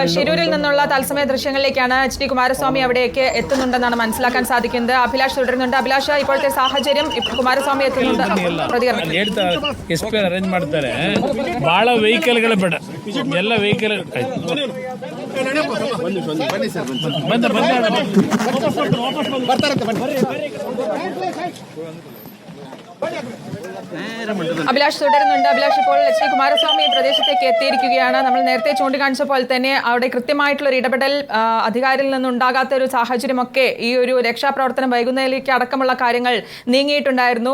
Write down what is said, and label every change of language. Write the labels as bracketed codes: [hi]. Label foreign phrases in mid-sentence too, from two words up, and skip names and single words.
[ml] ഷിരൂരിൽ നിന്നുള്ള തത്സമയ ദൃശ്യങ്ങളിലേക്കാണ് HD കുമാരസ്വാമി അവിടേക്ക് എത്തുന്നുണ്ടെന്നാണ് മനസ്സിലാക്കാൻ സാധിക്കുന്നത്. അഭിലാഷ് തുടരുന്നുണ്ട്. അഭിലാഷ്, ഇപ്പോഴത്തെ സാഹചര്യം കുമാരസ്വാമി എത്തുന്നുണ്ട്, പ്രതികരണം. [kn] ಅರೇಂಜ್ ಮಾಡ್ತಾರೆ ಬಹಳ ವೆಹಿಕಲ್ಗಳ ಬೇಡ ಎಲ್ಲ ವೆಹಿಕಲ್ [ml] അഭിലാഷ് തുടരുന്നുണ്ട്. അഭിലാഷ്, ഇപ്പോൾ HD കുമാരസ്വാമി പ്രദേശത്തേക്ക് എത്തിയിരിക്കുകയാണ്. നമ്മൾ നേരത്തെ ചൂണ്ടിക്കാണിച്ച പോലെ തന്നെ അവിടെ കൃത്യമായിട്ടുള്ള ഒരു ഇടപെടൽ അധികാരിയിൽ നിന്നുണ്ടാകാത്ത ഒരു സാഹചര്യമൊക്കെ ഈ ഒരു രക്ഷാപ്രവർത്തനം വൈകുന്നതിലേക്ക് അടക്കമുള്ള കാര്യങ്ങൾ നീങ്ങിയിട്ടുണ്ടായിരുന്നു.